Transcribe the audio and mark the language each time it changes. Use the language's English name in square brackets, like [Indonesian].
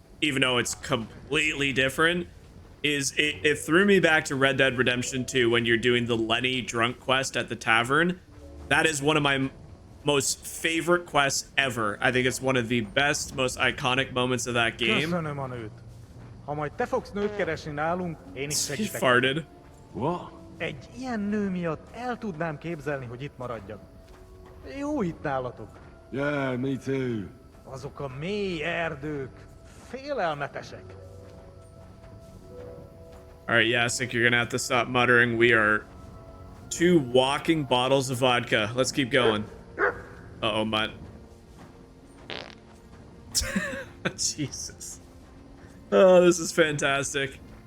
[English] Even though it's completely different, is it threw me back to Red Dead Redemption 2 when you're doing the Lenny drunk quest at the tavern. That is one of my most favorite quests ever. I think it's one of the best, most iconic moments of that game. [Hungarian] Köszönöm a nőt. Ha majd te fogsz nőt keresni nálunk, én is [English] He [Hungarian] segítek. [English] farted. What? [Hungarian] Egy ilyen nő miatt el tudnám képzelni, hogy itt maradjak. Jó itt nálatok. [English] Yeah, me too. [Hungarian] Azok a mély erdők félelmetesek. [English] All right, yeah, I think you're gonna have to stop muttering. We are 2 walking bottles of vodka. Let's keep going. Uh-oh, Mutt. Jesus. Oh, this is fantastic.